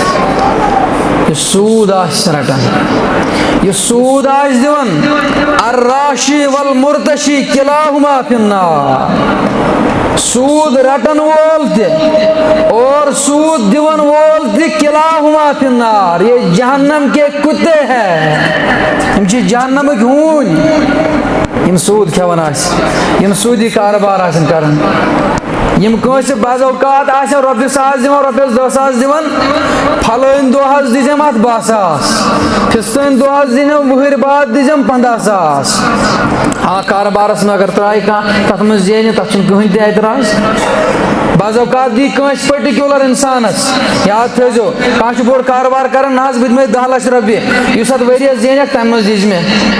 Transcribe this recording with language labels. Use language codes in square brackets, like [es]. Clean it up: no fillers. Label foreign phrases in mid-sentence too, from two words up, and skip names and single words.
[ks] یہ سود آس رٹان یہ سود آس دون [ar] الراشی والمرتشی کلاہما فی النار [ks] سود رٹن وول تہ اور سود دیون وول تہ [ar] کلاہما فی النار [ur] یہ جہنم کے کتے ہیں [ks] ہم چھ جہنمک ہون یم سود کھیوان آس یم سودی کاروبار آسن کرن یم کنس بعض اوقات آسن رۄپیہِ ساس دِوان رۄپیس 10,000 دِوان پھلٲنۍ دۄہ حظ دِزٮ۪م اتھ 10,000 فِستٲنۍ دۄہ حظ دِنٮ۪م وُہٕرۍ بعد دِزٮ۪م 15,000 ہاں کاربارس منٛز اگر ترٛایہِ کانٛہہ تتھ منٛز زینہِ تتھ چھُنہٕ کٕہٕنۍ تہِ اعتراض بعض اوقات دی کٲنٛسہِ پٔٹِکیوٗلر اِنسانس یاد تھٲیزیو کانٛہہ چھُ بوٚڑ کاربار کران نہ حظ بہٕ دِمے 10 لچھ رۄپیہِ یُس اتھ ؤریس زینکھ تمہِ منٛز دِزِ مےٚ